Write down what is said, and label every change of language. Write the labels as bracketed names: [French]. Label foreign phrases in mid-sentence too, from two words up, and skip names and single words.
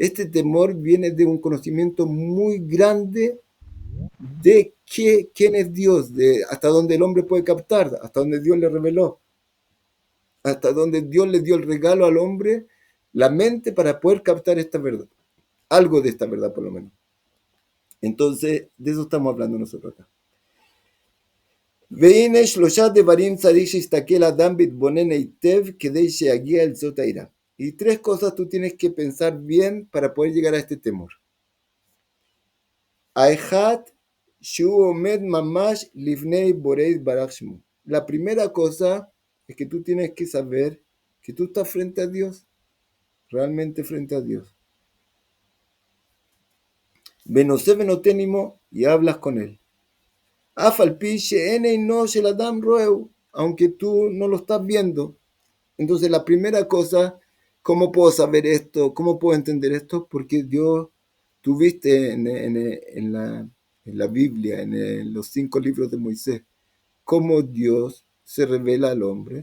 [Spanish] Este temor viene de un conocimiento muy grande de quién es Dios, de hasta dónde el hombre puede captar, hasta donde Dios le reveló, hasta donde Dios le dio el regalo al hombre, la mente para poder captar esta verdad, algo de esta verdad por lo menos. Entonces, de eso estamos hablando nosotros acá. [Hebrew] והנה שלושה דברים צריך שיסתכל אדם בהתבונן היטב כדי שיגיע אל זאת העירה. [Spanish] Y tres cosas tú tienes que pensar bien para poder llegar a este temor. [Hebrew] האחד, שהוא עומד ממש לפני בורא יתברך שמו. [Spanish] La primera cosa es que tú tienes que saber que tú estás frente a Dios, realmente frente a Dios. [Hebrew] ונושא ונותן עמו, [Spanish] y hablas con él. [Hebrew] אף על פי שאין עינו של אדם רואהו, [Spanish] aunque tú no lo estás viendo. Entonces la primera cosa, ¿cómo puedo saber esto? ¿Cómo puedo entender esto? Porque Dios, tú viste en la Biblia, los 5 libros de Moisés, cómo Dios se revela al hombre.